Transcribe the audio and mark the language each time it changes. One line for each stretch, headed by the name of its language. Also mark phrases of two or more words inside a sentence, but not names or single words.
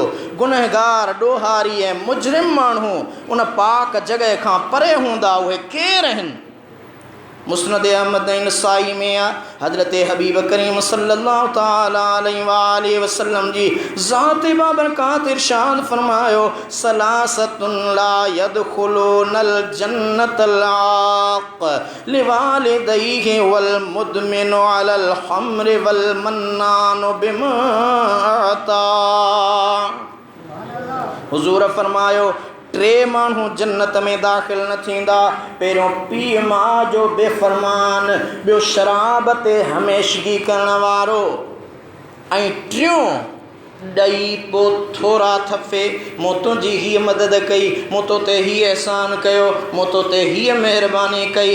Sindhi: गुनहगार ॾोहारी ऐं मुजरिम माण्हू उन पाक जॻह खां परे हूंदा। उहे केरु आहिनि? मुस्नद अहमद ऐं नसाई में आहे हज़रत हबीब करीम
Arabic: صلى الله تعالى عليه وسلم
Sindhi: जी ज़ात बाबरकात इरशाद फरमायो
Arabic: ثلاثة لا يدخلون الجنة العاق لوالديه والمدمن على الخمر والمنان بما أعطى.
Sindhi: हुज़ूर फरमायो टे माण्हू जन्नत में दाख़िल न थींदा। पहिरियों पीउ माउ जो बेफ़रमान, ॿियो शराब ते हमेशगी करण वारो, ऐं टियों ॾई पोइ थोरा थफ़े मूं तुंहिंजी हीअ मदद कई, मूं तो ते हीअ एहसान कयो, मूं तो ते हीअ महिरबानी कई।